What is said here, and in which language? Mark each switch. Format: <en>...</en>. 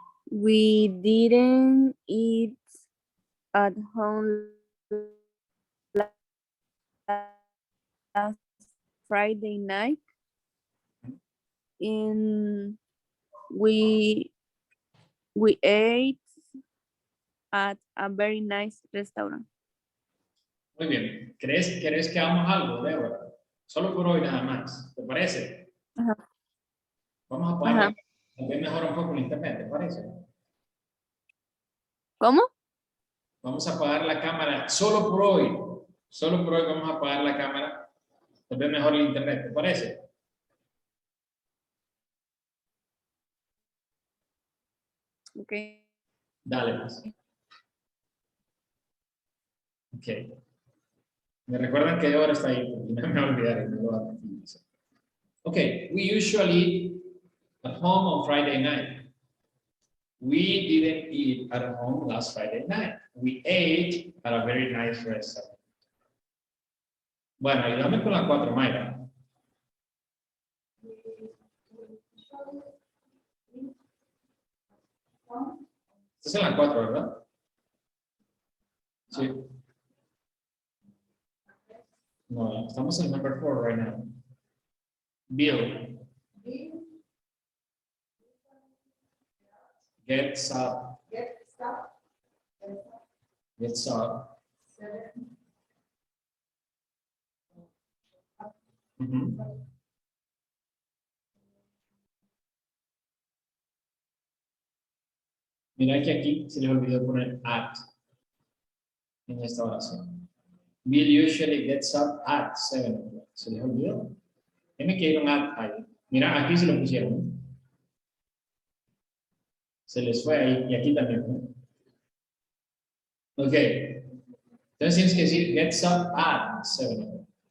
<en>We didn't eat at home last Friday night. And we ate at a very nice restaurant.</en> <es>Muy bien. ¿Querés que hagamos algo, Débora? Solo por hoy nada más. ¿Te parece? Ajá. Vamos a apagar. Tal vez mejora un poco el internet, ¿te parece? ¿Cómo? Vamos a apagar la cámara solo por hoy. Solo por hoy vamos a apagar la cámara. Tal vez mejor el internet, ¿te parece? Ok. Dale, pues. Ok. Me recuerdan que ahora está ahí, porque no me voy a olvidar. No lo voy a confundir.</es> <en>Ok, we usually eat at home on Friday night. We didn't eat at home last Friday night. We ate at a very nice restaurant.</en> <es>Bueno, ayúdame con la 4, Mayra. Estás en la 4, ¿verdad? Sí. No, estamos en</es> <en>number 4 right now. Bill. Gets up. Gets up.</en> <es>Mira que aquí se les olvidó poner at en esta oración.</es> <en>Bill usually gets up at 7 o'clock.</en> <es>Se les olvidó. Tiene que ir un at ahí. Mira, aquí se lo pusieron. Se les fue ahí y aquí también. Ok. Entonces tienes que decir</es> <en>gets up at 7 o'clock.</en>